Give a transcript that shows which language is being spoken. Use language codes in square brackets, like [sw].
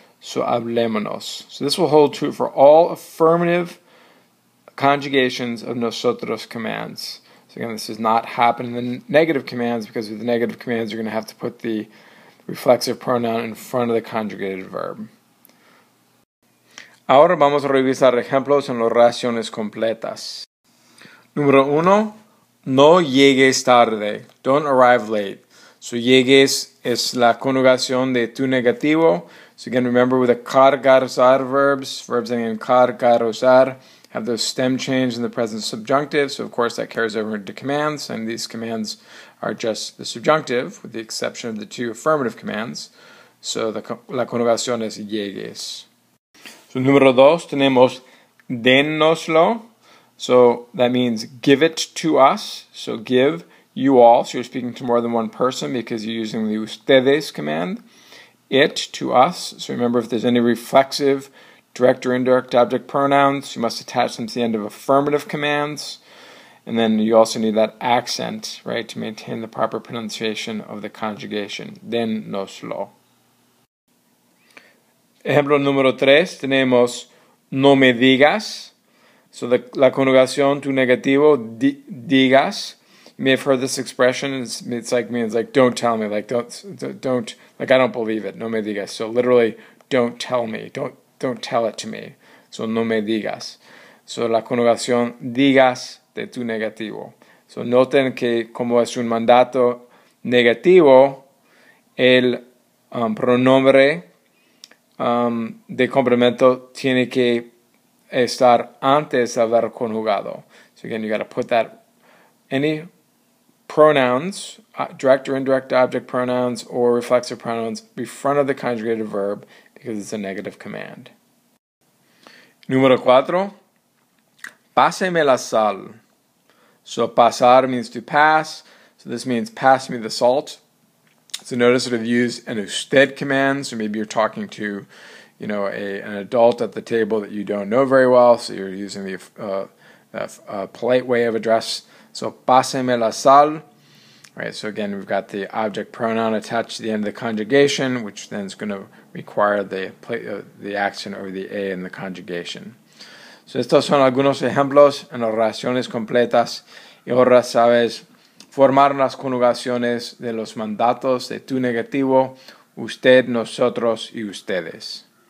[en] So hablémonos. So this will hold true for all affirmative conjugations of nosotros commands. So again, this does not happen in the negative commands, because with the negative commands you're going to have to put the reflexive pronoun in front of the conjugated verb. [es] Ahora vamos a revisar ejemplos en las oraciones completas. Número 1, no llegues tarde. [en] Don't arrive late. [es] So llegues es la conjugación de tu negativo. [en] So again, remember with the cargar usar verbs ending in cargar usar have those stem change in the present subjunctive. So of course that carries over into commands, and these commands are just the subjunctive with the exception of the two affirmative commands. [es] So la conjugación es llegues. So número 2 tenemos dénoslo. [en] So that means give it to us. So give, you all. So you're speaking to more than one person because you're using the ustedes command. It, to us. So remember, if there's any reflexive direct or indirect object pronouns, you must attach them to the end of affirmative commands. And then you also need that accent, right, to maintain the proper pronunciation of the conjugation. [es] Dénoslo. Ejemplo número 3, tenemos no me digas. So la conjugación tu negativo, digas. [en] You may have heard this expression. It's like means like don't tell me, like don't like I don't believe it. [es] No me digas. [en] So literally, don't tell me, don't tell it to me. [es] So no me digas. So la conjugación digas de tu negativo. So noten que como es un mandato negativo, el pronombre de complemento tiene que estar antes de haber conjugado. [en] So again, you got to put that any pronouns, direct or indirect object pronouns or reflexive pronouns, in front of the conjugated verb because it's a negative command. [es] Número 4, páseme la sal. [en] So pasar means to pass. So this means pass me the salt. So notice that I've used an usted command. So maybe you're talking to, an adult at the table that you don't know very well. So you're using the polite way of address. So [es] páseme la sal. [en] Right. So again, we've got the object pronoun attached to the end of the conjugation, which then is going to require the accent over the a in the conjugation. [es] So estos son algunos ejemplos en oraciones completas. Y ahora sabes formar las conjugaciones de los mandatos de tu negativo, usted, nosotros y ustedes.